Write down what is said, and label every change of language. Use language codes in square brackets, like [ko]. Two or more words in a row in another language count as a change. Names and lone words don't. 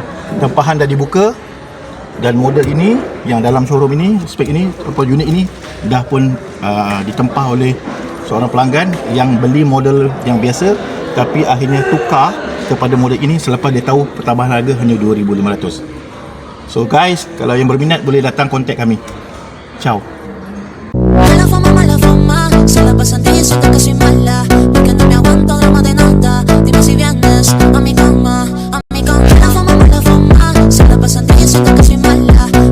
[ms] Tempahan dah dibuka dan model ini yang dalam showroom ini, spek ini atau unit ini dah pun ditempah oleh seorang pelanggan yang beli model yang biasa tapi akhirnya tukar kepada model ini selepas dia tahu pertambahan harga hanya 2,500. [en] So guys, [ms] kalau yang berminat boleh datang kontak kami. Ciao. [es] Se la pasan diciendo que soy mala, porque no me aguanto drama de nada. Dime si vienes a mi cama, a mi cama. La fama, se la pasan diciendo que soy mala.